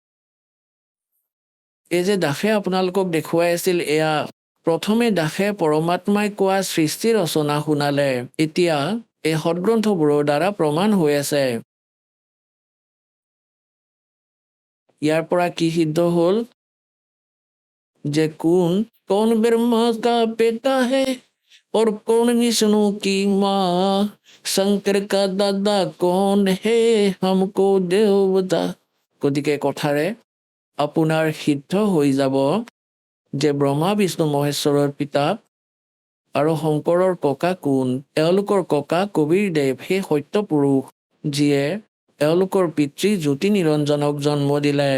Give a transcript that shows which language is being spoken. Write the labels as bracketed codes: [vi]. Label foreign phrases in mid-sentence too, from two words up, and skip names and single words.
[as] এই যে দাসে আপোনালোকক দেখুৱাই আছিল, এয়া প্ৰথমে দাসে পৰমাত্মাই কোৱা সৃষ্টি ৰচনা শুনালে। এতিয়া এই সদগ্ৰন্থবোৰৰ দ্বাৰা প্ৰমাণ হৈ আছে। ইয়াৰ পৰা কি সিদ্ধ হ'ল যে [hi] कौन ब्रह्मा का बेटा है और कौन विष्णु की माँ, शंकर का दादा कौन है हमको देव बता। [as] গতিকে কথাৰে আপোনাৰ সিদ্ধ হৈ যাব যে ব্ৰহ্মা বিষ্ণু মহেশ্বৰৰ পিতা আৰু শংকৰৰ ককা কোন। এওঁলোকৰ ককা কবীৰদেৱ, সেই সত্য পুৰুষ যিয়ে এওঁলোকৰ পিতৃ জ্যোতি নিৰঞ্জনক জন্ম দিলে।